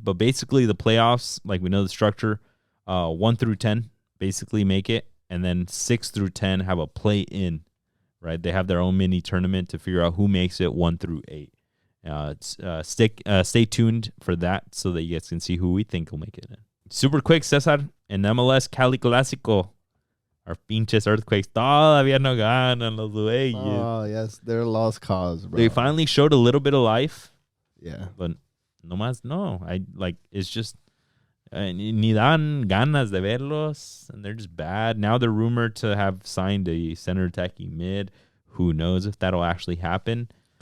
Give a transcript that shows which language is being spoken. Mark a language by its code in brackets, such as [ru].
[en] But basically the playoffs, like we know the structure, 1 through 10 basically make it. And then 6 through 10 have a play-in, right? They have their own mini tournament to figure out who makes it 1 through 8. Stay tuned for that so that you guys can see who we think will make it in. Super quick, Cesar, en MLS Cali Clásico. [es] Our pinches Earthquakes todavía no ganan los dueños. [en] Oh, yes. They're a lost cause, bro. They finally showed a little bit of life. Yeah. But it's just [es] ni dan ganas de verlos, [en] and they're just bad. Now they're rumored to have signed a center attacking mid. Who knows if that'll actually happen?